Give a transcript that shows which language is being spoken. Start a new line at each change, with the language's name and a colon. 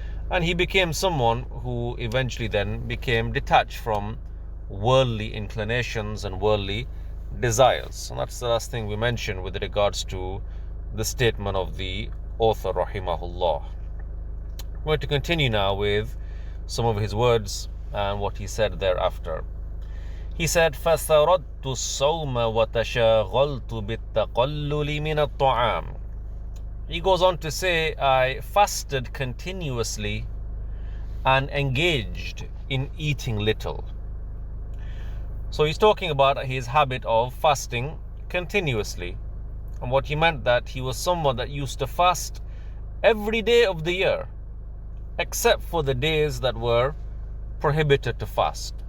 English: And he became someone who eventually then became detached from worldly inclinations and worldly desires. And that's the last thing we mentioned with regards to the statement of the author, rahimahullah. We're going to continue now with some of his words and what he said thereafter. He said,
Arabic: فَسَرَدْتُ الصَّوْمَ وَتَشَاغَلْتُ بِالتَّقَلُّلِ مِنَ الطَّعَامِ.
English: He goes on to say, I fasted continuously and engaged in eating little. So he's talking about his habit of fasting continuously. And what he meant, that he was someone that used to fast every day of the year, except for the days that were prohibited to fast.